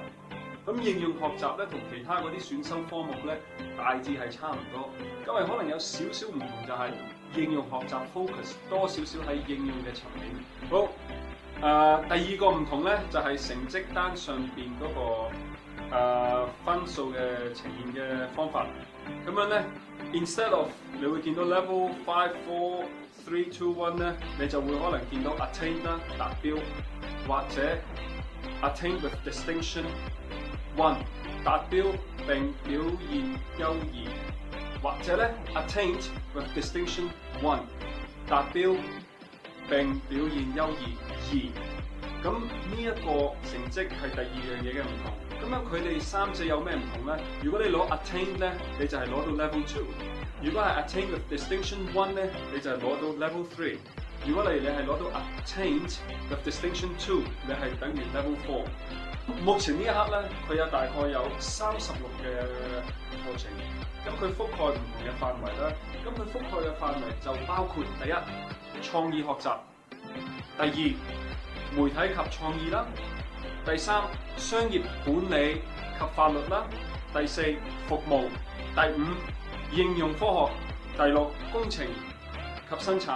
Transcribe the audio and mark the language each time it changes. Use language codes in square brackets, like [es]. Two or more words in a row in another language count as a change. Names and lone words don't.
[yue] 咁應用學習咧同其他嗰啲選修科目咧大致係差唔多，因為可能有少少唔同就係應用學習 focus 多少少喺應用嘅層面。好。第二個唔同咧，就係成績單上邊嗰個分數嘅呈現嘅方法。咁樣咧 ， [en] instead of [yue] 你會見到 level 5、4、3、2、1咧，你就會可能見到 attain 啦達標，或者 [en] attain with distinction 1 [yue] 達標並表現優異，或者咧 [en] attained with distinction 1 [yue] 達標並表現優異2，咁呢一個成績係第二樣嘢嘅唔同。咁樣佢哋三者有咩唔同咧？如果你攞 attain 咧，你就係攞到 level 2；如果係 [en] attain with distinction 1 [yue] 咧，你就係攞到 level 3；如果你係攞到 [en] attained with distinction 2， [yue] 你係等於 level 4。目前呢一刻咧，佢有大概有36嘅課程，咁佢覆蓋唔同嘅範圍啦。咁佢覆蓋嘅範圍就包括第一，創意學習；第二，媒體及創意啦；第三，商業管理及法律啦；第四，服務；第五，應用科學；第六，工程及生產。